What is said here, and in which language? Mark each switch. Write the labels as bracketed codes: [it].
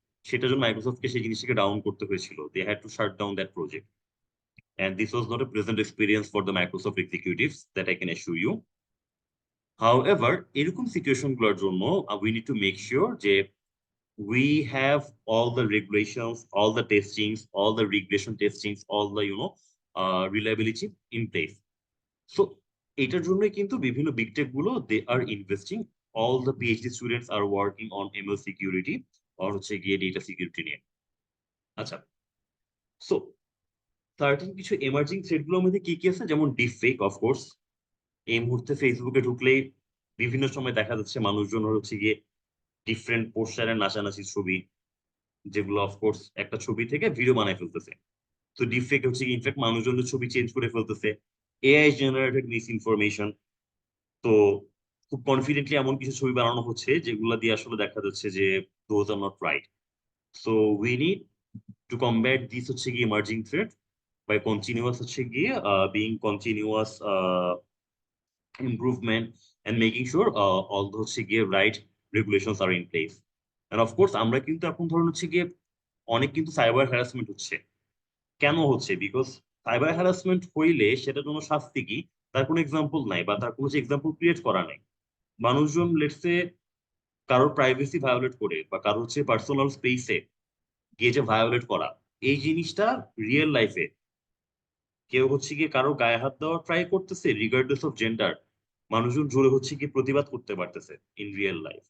[bn] সেটার জন্য মাইক্রোসফটকে সেই জিনিসটাকে ডাউন করতে হয়েছিল। [en] They had to shut down that project, and this was not a pleasant experience for the Microsoft executives, that I can assure you. However, [bn] এরকম situation গুলোর জন্য [en] we need to make sure যে we have all the regulations, all the testings, all the regression testings, all the reliability in place. So [bn] এটার জন্যই কিন্তু বিভিন্ন [en] big tech গুলো they are investing, all the PhD students are working on ML security or হচ্ছে গিয়ে data security নিয়ে। [bn] আচ্ছা, so certain কিছু এমার্জিং থ্রেড গুলোর মধ্যে কি কি আছে, যেমন ডিপ ফেক। অফকোর্স এই মুহূর্তে ফেসবুকে ঢুকলেই বিভিন্ন সময় দেখা যাচ্ছে মানুষজন হচ্ছে গিয়ে ডিফারেন্ট পোস্টারের নাচানাচি ছবি, যেগুলো অফকোর্স একটা ছবি থেকে ভিডিও বানায় ফেলতেছে। তো ডিপ ফেক হচ্ছে ইনফ্যাক্ট মানুষজনের ছবি চেঞ্জ করে ফেলতেছে, এআই জেনারেটেড মিস ইনফরমেশন। তো খুব কনফিডেন্টলি এমন কিছু ছবি বানানো হচ্ছে যেগুলো দিয়ে আসলে দেখা যাচ্ছে যে [en] Those are not right. So we need to combat this হচ্ছে গিয়ে emerging threat by continuous হচ্ছে গিয়ে being continuous improvement and making sure all the হচ্ছে গিয়ে right regulations are in place. [bn] And of course আমরা কিন্তু এখন ধরুন হচ্ছে গিয়ে অনেক কিন্তু সাইবার হ্যারাসমেন্ট হচ্ছে। কেন হচ্ছে? বিকজ সাইবার হ্যারাসমেন্ট হইলে সেটার জন্য শাস্তি কি তার কোনো এক্সাম্পল নাই, বা তার কোনো এক্সাম্পল ক্রিয়েট করা নাই। মানুষজন লেটসে কারোর প্রাইভেসি ভায়োলেট করে বা কারোর হচ্ছে পার্সোনাল স্পেসে গিয়ে যে ভায়োলেট করা, এই জিনিসটা রিয়েল লাইফে কেউ হচ্ছে গিয়ে কারো গায়ে হাত দেওয়ার ট্রাই করতেছে রিগার্ডলেস অফ জেন্ডার, মানুষজন জোরে হচ্ছে গিয়ে প্রতিবাদ করতে পারতেছে ইন রিয়েল লাইফ।